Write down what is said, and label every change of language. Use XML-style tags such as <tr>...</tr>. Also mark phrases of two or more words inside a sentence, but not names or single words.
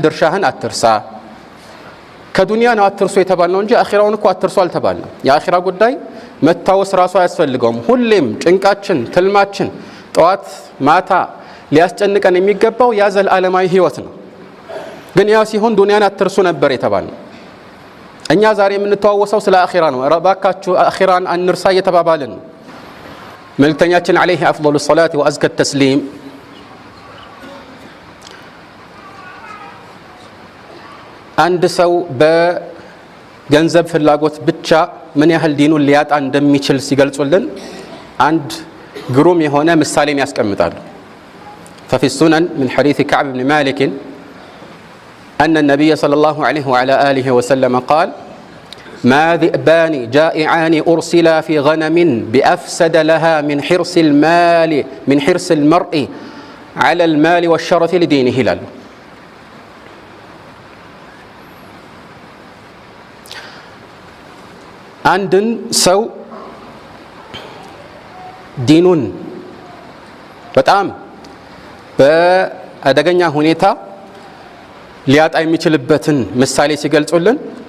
<am>ድርሻህን አትርሳ። ከዱንያ ነው አትርሱ የተባልነው እንጂ አኺራውን እኮ አትርሱ አልተባልንም። የአኺራ ጉዳይ መታወስ ራሱ አያስፈልገውም። ሁሌም ጭንቃችን፣ ትልማችን ጠዋት ማታ ሊያስጨንቀን የሚገባው ያ ዘላለማዊ ህይወት ነው። ግን ያ ሲሆን ዱንያን አትርሱ ነበር የተባልነው። እኛ ዛሬ የምንተዋወሰው ስለ አኺራ ነው። ረባካችሁ አኺራን አንርሳ እየተባባልን ነው። መልእክተኛችን</am> <ar>عليه أفضل الصلاة وأزكى التسليم</ar> <am>አንድ ሰው በገንዘብ ፍላጎት ብቻ ምን ያህል ዲኑን ሊያጣ እንደሚችል ሲገልጹልን አንድ ግሩም የሆነ ምሳሌን ያስቀምጣሉ።</am> <ar>ففي السنن من حديث كعب بن مالك أن النبي صلى الله عليه وعلى آله وسلم قال ما ذئبان جائعان أرسلا في غنم بأفسد لها من حرص المرء على المال والشرف لدينه هلال</ar> <am>አንድን ሰው ዲኑን በጣም በአደገኛ ሁኔታ ሊያጣ የሚችልበትን ምሳሌ ሲገልጹልን</am>